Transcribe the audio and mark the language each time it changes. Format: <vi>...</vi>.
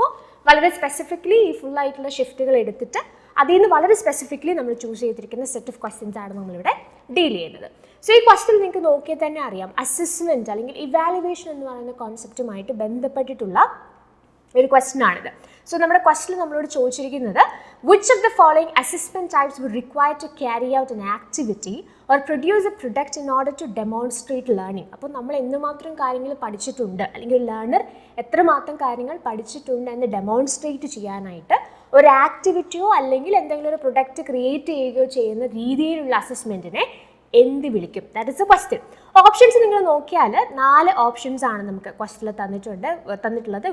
<ml>അപ്പോൾ വളരെ സ്പെസിഫിക്കലി ഈ ഫുൾ ആയിട്ടുള്ള ഷിഫ്റ്റുകൾ എടുത്തിട്ട് അതിൽ നിന്ന് വളരെ സ്പെസിഫിക്കലി നമ്മൾ ചൂസ് ചെയ്തിരിക്കുന്ന സെറ്റ് ഓഫ് ക്വസ്റ്റ്യൻസ് ആണ് നമ്മളിവിടെ ഡീൽ ചെയ്യുന്നത്. സോ ഈ ക്വസ്റ്റ്യൻ നിങ്ങൾക്ക് നോക്കിയാൽ തന്നെ അറിയാം, അസസ്മെൻറ്റ് അല്ലെങ്കിൽ ഇവാലുവേഷൻ എന്ന് പറയുന്ന കോൺസെപ്റ്റുമായിട്ട് ബന്ധപ്പെട്ടിട്ടുള്ള ഒരു ക്വസ്റ്റ്യൻ ആണിത്. സോ നമ്മുടെ ക്വസ്റ്റ്യൻ നമ്മളോട് ചോദിച്ചിരിക്കുന്നത്</ml> <en>which of the following assessment types would require to carry out an activity or produce a product in order to demonstrate learning?</en> <ml>അപ്പോൾ നമ്മൾ എന്തുമാത്രം കാര്യങ്ങൾ പഠിച്ചിട്ടുണ്ട്, അല്ലെങ്കിൽ ഒരു ലേണർ എത്രമാത്രം കാര്യങ്ങൾ പഠിച്ചിട്ടുണ്ട് എന്ന് ഡെമോൺസ്ട്രേറ്റ് ചെയ്യാനായിട്ട് ഒരു ആക്ടിവിറ്റിയോ അല്ലെങ്കിൽ എന്തെങ്കിലും ഒരു പ്രൊഡക്റ്റ് ക്രിയേറ്റ് ചെയ്യുകയോ ചെയ്യുന്ന രീതിയിലുള്ള അസസ്മെൻറ്റിനെ എന്ത് വിളിക്കും?</ml> <en>That is a question.</en> <ml>Options നിങ്ങൾ നോക്കിയാൽ 4 ഓപ്ഷൻസ് ആണ് നമുക്ക് ക്വസ്റ്റ്യനിൽ തന്നിട്ടുള്ളത്.</ml>